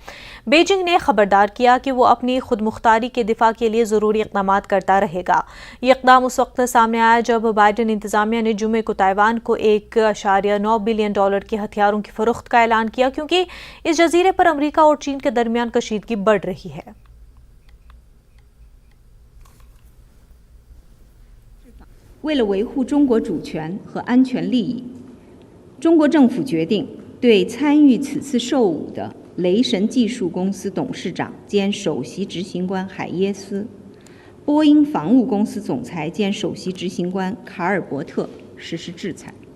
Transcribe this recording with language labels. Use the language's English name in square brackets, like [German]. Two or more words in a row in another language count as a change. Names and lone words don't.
[Urdu] بیجنگ نے خبردار کیا کہ وہ اپنی خودمختاری کے دفاع کے لیے ضروری اقدامات کرتا رہے گا. یہ اقدام اس وقت سامنے آیا جب بائیڈن انتظامیہ نے جمعے کو تائیوان کو $1.9 بلین کے ہتھیاروں کی فروخت کا اعلان کیا، کیونکہ اس جزیرے پر امریکہ اور چین کے درمیان کشیدگی بڑھ رہی ہے. [Chinese] 为了维护中国主权和安全利益，中国政府决定对参与此次售武的雷神技术公司董事长兼首席执行官海耶斯、波音防务公司总裁兼首席执行官卡尔伯特实施制裁。